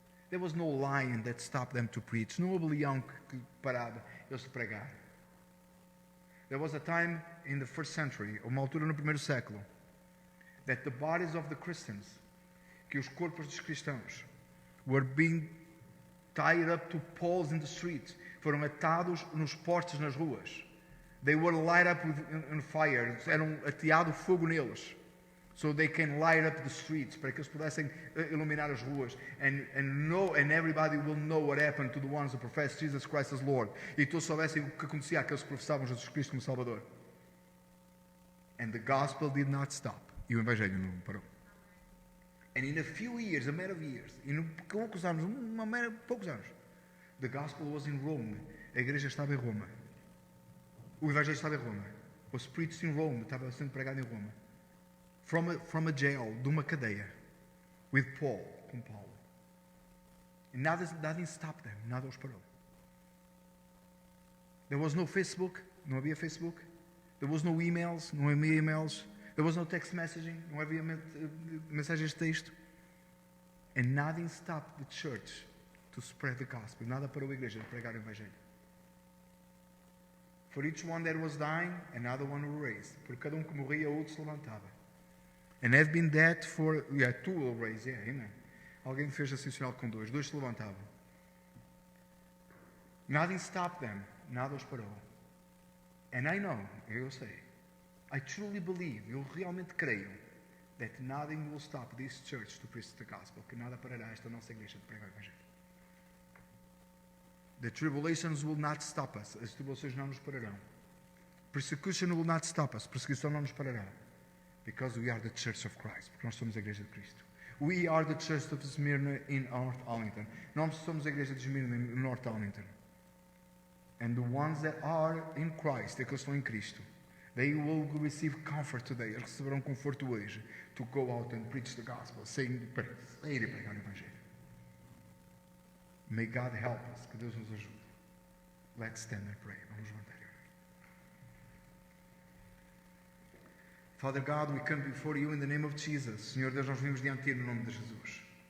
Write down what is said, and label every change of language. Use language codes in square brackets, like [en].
[en] There was no lion that stopped them to preach. [pt] Não houve leão que parava eles de pregar. [en] There was a time in the first century, [pt] uma altura no primeiro século, [en] that the bodies of the Christians, [pt] que os corpos dos cristãos, [en] were being tied up to poles in the streets. [pt] Foram atados nos postes nas ruas. [en] They were light up on fire. [pt] Eram ateado fogo neles. [en] So they can light up the streets. [pt] Para que eles pudessem iluminar as ruas. [en] And everybody will know what happened to the ones who profess Jesus Christ as Lord. [pt] E todos soubessem o que acontecia àqueles que professavam Jesus Cristo como Salvador. [en] And the gospel did not stop. [pt] E o Evangelho não parou. [en] And in a few years, a matter of years, [pt] em poucos anos, poucos anos, [en] the gospel was in Rome. [pt] A igreja estava em Roma. O Evangelho estava em Roma. [en] Was preached in Rome. [pt] Estava sendo pregado em Roma. [en] From a jail, [pt] de uma cadeia, [en] with Paul, [pt] com Paulo. And nada [en] stopped them. [pt] Nada os parou. [en] There was no Facebook. [pt] Não havia Facebook. [en] There was no emails. [pt] Não havia emails. [en] There was no text messaging. [pt] Não havia mensagens de texto. [en] And nothing stopped the church to spread the gospel. [pt] Nada parou a igreja de pregar o Evangelho. [en] For each one that was dying, another one was raised. [pt] Por cada que morria, outro se levantava. [en] And have been dead for... two will raise. Amen. [pt] Alguém fez assim o sinal com dois. Dois se levantavam. [en] Nothing stopped them. [pt] Nada os parou. [en] And I know, [pt] eu sei, [en] I truly believe, [pt] eu realmente creio, [en] that nothing will stop this church to preach the gospel, [pt] que nada parará esta nossa igreja de pregar o Evangelho. [en] The tribulations will not stop us. [pt] As tribulações não nos pararão. [en] Persecution will not stop us. [pt] Perseguição não nos parará. [en] Because we are the church of Christ. [pt] Porque nós somos a igreja de Cristo. [en] We are the church of Smyrna in North Arlington. [pt] Nós somos a igreja de Smyrna em North Arlington. [en] And the ones that are in Christ, [pt] aqueles que estão em Cristo, [en] they will receive comfort today. [pt] Eles receberão conforto hoje [en] to go out and preach the gospel, [pt] sair e pregar o Evangelho. [en] May God help us. [pt] Que Deus nos ajude. [en] Let's stand and pray. [pt] Vamos levantar. [en] Father God, we come before you in the name of Jesus. [pt] Senhor Deus, nós vimos diante de ti no nome de Jesus.